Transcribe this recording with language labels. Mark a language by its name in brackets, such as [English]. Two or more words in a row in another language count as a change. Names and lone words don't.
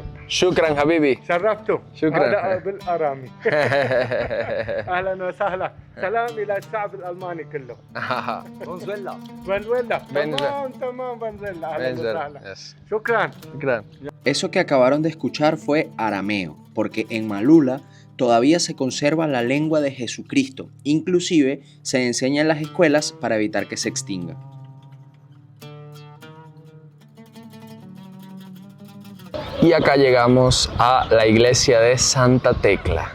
[Arabic] شكرا حبيبي. شرفتوا شكراً. هذا بالأرامي أهلا وسهلا سلام إلى الشعب الألماني كله Venezuela. فنزويلا فنزويلا. تمام فنزويلا أهلا وسهلا Yes. شكرا شكرا. [Spanish] Eso que acabaron de escuchar fue arameo, porque en Malula todavía se conserva la lengua de Jesucristo, inclusive se enseña en las escuelas para evitar que se extinga. Y acá llegamos a la iglesia de Santa Tecla.